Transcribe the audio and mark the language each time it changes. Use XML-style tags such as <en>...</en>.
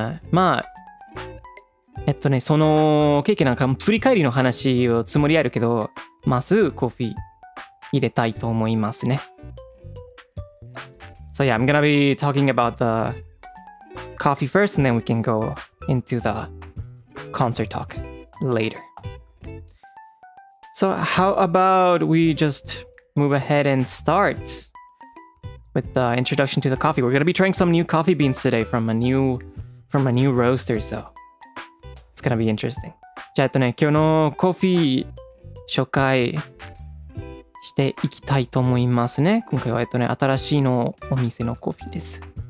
<ja>まあ、そのケーキなんか振り返りの話をつもりあるけど、まずコーヒー入れたいと思いますね。</ja> <en>So yeah, I'm gonna be talking about the coffee first and then we can go into the concert talk later. So how about we just move ahead and start with the introduction to the coffee. We're gonna be trying some new coffee beans today from a new roaster, so it's gonna be interesting.</en> <ja>じゃあ今日のコーヒー紹介していきたいと思いますね。今回は新しいのお店のコーヒーです。</ja>